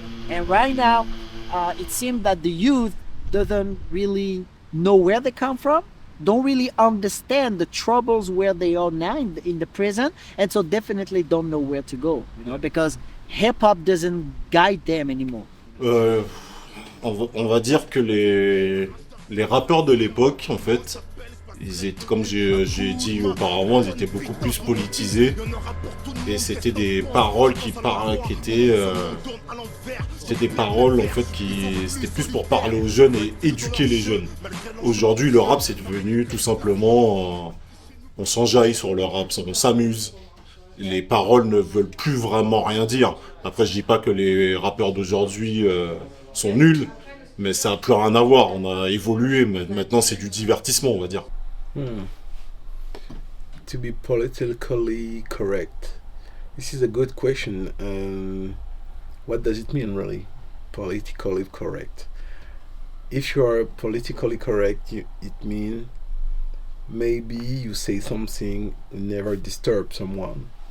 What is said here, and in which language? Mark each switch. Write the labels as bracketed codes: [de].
[en] And right now, it seems that the youth doesn't really know where they come from, don't really understand the troubles where they are now in the present, and so definitely don't know where to go, you know, because hip-hop doesn't guide them anymore. [fr] On va dire que les rappeurs de l'époque, en fait, ils étaient, comme j'ai dit auparavant, ils étaient beaucoup plus politisés et c'était des paroles qui étaient c'était des paroles en fait c'était plus pour parler aux jeunes et éduquer les jeunes. Aujourd'hui, le rap c'est devenu tout simplement on s'enjaille sur le rap, on s'amuse. Les paroles ne veulent plus vraiment rien dire. Après, je dis pas que les rappeurs d'aujourd'hui sont nuls, mais ça a plus rien à voir. On a évolué, maintenant c'est du divertissement, on va dire. [en] To be politically correct, this is a good question. What does it mean, really? Politically correct. If you are politically correct, it means maybe you say something never disturb someone.